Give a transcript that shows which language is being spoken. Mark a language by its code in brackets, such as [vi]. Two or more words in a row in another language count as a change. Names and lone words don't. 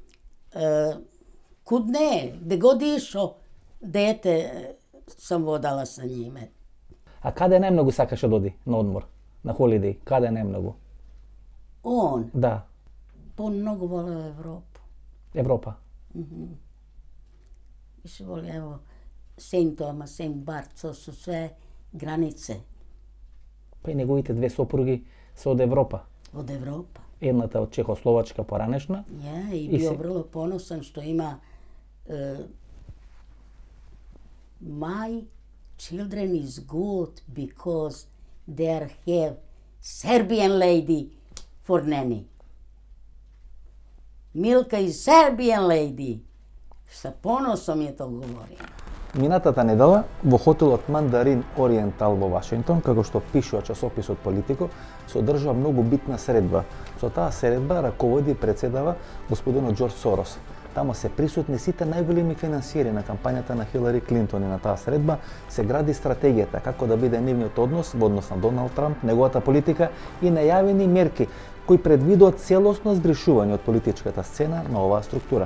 [sr] Kud ne, gde god išao, dete sam vodala sa njime. [mk] А када најмного сакаш да оди на одмор, на holiday? [sr] Kada je najmnogo? On? Da. Pa on mnogo voleo Evropu. Evropa? Više volio, evo, St. Thomas, St. Bart, to su sve granice. [mk] Pa и неговите две сопруги се од Европа. [sr] Od Evropa. [mk] Едната од Чехословачка поранешна. [sr] Je, i bio vrlo ponosan što ima [en] maj children is good because there have Serbian lady for nanny. Milka is Serbian lady. [sr] Sa ponosom je to govorila. [mk] Минатата недела во хотелот Мандарин Ориентал во Вашингтон, како што пишува часописот Политико, се одржува многу битна средба. Со таа средба раководи и председава господинот Џорџ Сорос. Тамо се присутни сите најголеми финансиери на кампањата на Хилари Клинтон и на таа средба се гради стратегијата како да биде нивниот однос во однос на Доналд Трамп, неговата политика и најавени мерки кои предвидуваат целосно збришување од политичката сцена на оваа структура.